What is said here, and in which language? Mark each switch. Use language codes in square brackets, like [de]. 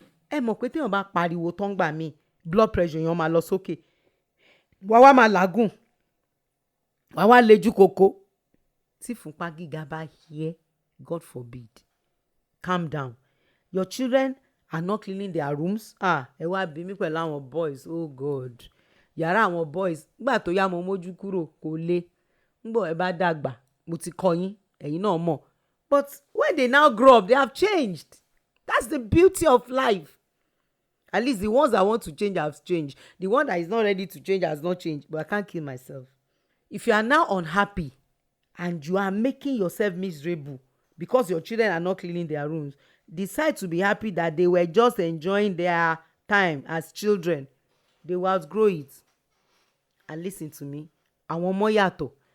[yo] Ẹ mọ̀ pé téèyàn bá pariwo tán gbà mí blood pressure yẹn máa lọ sókè. Wàá wá máa làágùn. Wàá wá lejú koko. Tí fúnpá gíga bá yẹ, [en] God forbid, calm down. Your children are not cleaning their rooms. [yo] Ẹ wá bí mi pẹ̀lú àwọn boys. Oh God. Yàrá àwọn boys. Nígbà tó yá mo mójú kúrò kò le. Nígbà ẹ bá dàgbà, mo ti kọ́ yín, ẹ̀yin náà mọ̀. [en] But when they now grow up, they have changed. That's the beauty of life. At least the ones that want to change have changed. The one that is not ready to change has not changed. But I can't kill myself. If you are now unhappy and you are making yourself miserable because your children are not cleaning their rooms, decide to be happy that they were just enjoying their time as children. They will outgrow it. And listen to me. [yo] Àwọn ọmọ yàtọ̀.